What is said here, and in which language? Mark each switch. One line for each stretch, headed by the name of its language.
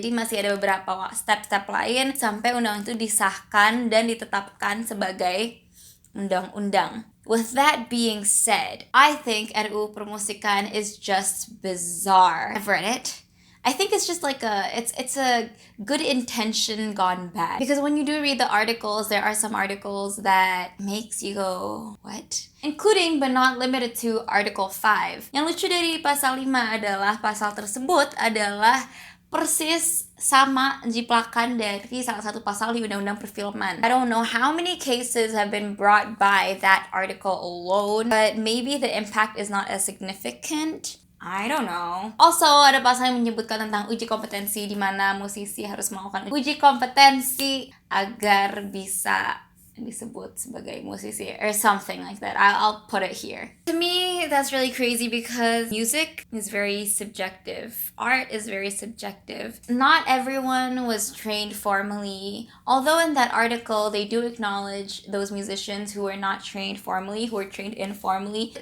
Indonesian: Jadi masih ada beberapa step-step lain sampai undang itu disahkan dan ditetapkan sebagai undang-undang.
English: With that being said, I think RUU Permusikan is just bizarre. I've read it. I think it's just like it's a good intention gone bad. Because when you do read the articles, there are some articles that makes you go, what? Including but not limited to Article 5.
Indonesian: Yang lucu dari pasal 5 adalah pasal tersebut adalah persis sama jiplakan dari salah satu pasal di Undang-Undang Perfilman.
English: I don't know how many cases have been brought by that article alone, but maybe the impact is not as significant. I don't know.
Indonesian: Also, ada pasal yang menyebutkan tentang uji kompetensi di mana musisi harus melakukan uji kompetensi agar bisa disebut sebagai musisi
English: or something like that. I'll put it here. To me, that's really crazy because music is very subjective. Art is very subjective. Not everyone was trained formally. Although in that article, they do acknowledge those musicians who were not trained formally, who were trained informally.